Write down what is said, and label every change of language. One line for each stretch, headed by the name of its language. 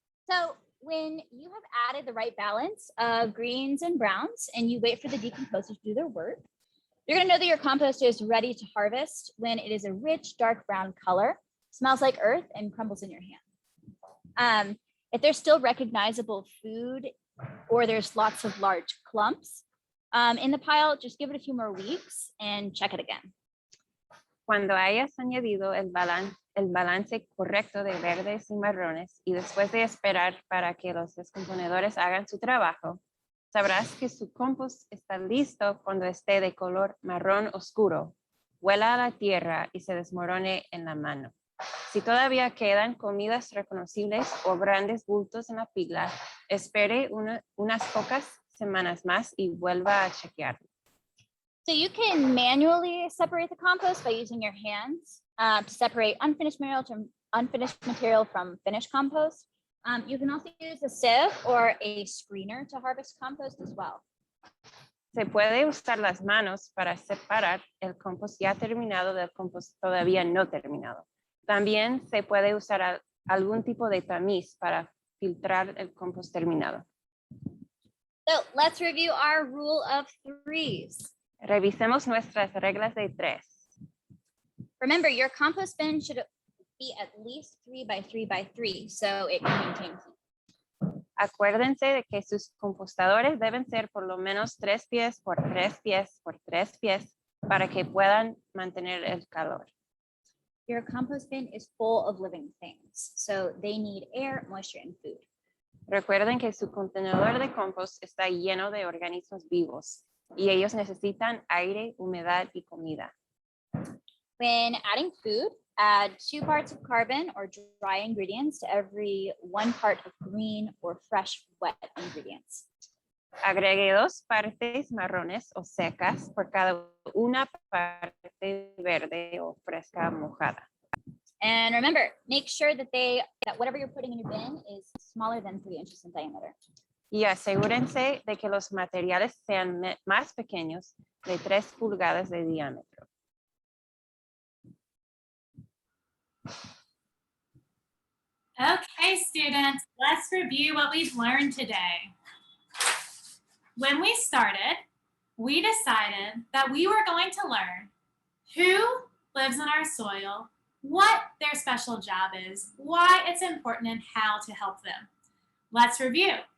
English: So when you have added the right balance of greens and browns and you wait for the decomposers to do their work, you're gonna know that your compost is ready to harvest when it is a rich, dark brown color, smells like earth, and crumbles in your hand. If there's still recognizable food or there's lots of large clumps in the pile, just give it a few more weeks and check it again.
Spanish: Cuando hayas añadido el balance correcto de verdes y marrones y después de esperar para que los descomponedores hagan su trabajo, sabrás que su compost está listo cuando esté de color marrón oscuro, huela a la tierra y se desmorone en la mano. Si todavía quedan comidas reconocibles o grandes bultos en la pila, espere unas pocas semanas más y vuelva a chequearlo.
English: So you can manually separate the compost by using your hands to separate unfinished material from finished compost. You can also use a sieve or a screener to harvest compost as well.
Spanish: Se puede usar las manos para separar el compost ya terminado del compost todavía no terminado. También se puede usar algún tipo de tamiz para filtrar el compost terminado.
English: So let's review our rule of threes.
Spanish: Revisemos nuestras reglas de 3.
English: Remember, your compost bin should be at least 3 by 3 by 3, so it can maintain heat.
Spanish: Acuérdense de que sus compostadores deben ser por lo menos 3 pies por 3 pies por 3 pies para que puedan mantener el calor.
English: Your compost bin is full of living things, so they need air, moisture, and food.
Spanish: Recuerden que su contenedor de compost está lleno de organismos vivos y ellos necesitan aire, humedad y comida.
English: When adding food, add 2 parts of carbon or dry ingredients to every 1 part of green or fresh wet ingredients.
Spanish: Agregue 2 partes marrones o secas por cada una parte verde o fresca mojada.
English: And remember, make sure that whatever you're putting in your bin is smaller than 3 inches in diameter.
Spanish: Y asegúrense de que los materiales sean más pequeños de 3 pulgadas de diámetro.
English: Okay, students, let's review what we've learned today. When we started, we decided that we were going to learn who lives in our soil, what their special job is, why it's important, and how to help them. Let's review.